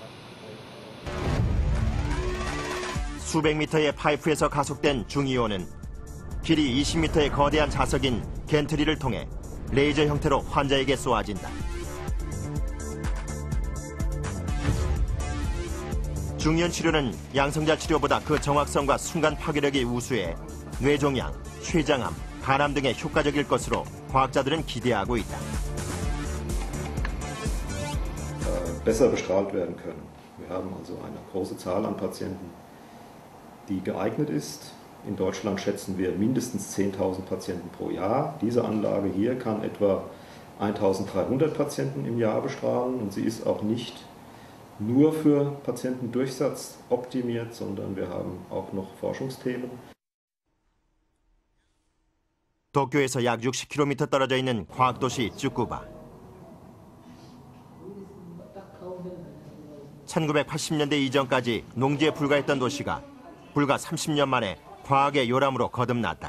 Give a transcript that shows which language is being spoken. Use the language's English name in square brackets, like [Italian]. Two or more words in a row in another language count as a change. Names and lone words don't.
[Korean] 수백 미터의 파이프에서 가속된 중이온은 길이 20m의 거대한 자석인 겐트리를 통해 레이저 형태로 환자에게 쏘아진다. 중이온 치료는 양성자 치료보다 그 정확성과 순간 파괴력이 우수해 뇌종양, 췌장암, 간암 등에 효과적일 것으로 과학자들은 기대하고 있다. [German] besser bestrahlt werden können. Wir haben also eine große Zahl an Patienten, die geeignet ist. In Deutschland schätzen wir mindestens 10.000 Patienten pro Jahr. Diese Anlage hier kann etwa 1.300 Patienten im Jahr bestrahlen und sie ist auch nicht nur für Patientendurchsatz optimiert, sondern wir haben auch noch Forschungsthemen. [Korean] 도쿄에서 약 60km 떨어져 있는 과학도시 쯔쿠바. 1980년대 이전까지 농지에 불과했던 도시가 불과 30년 만에 과학의 요람으로 거듭났다.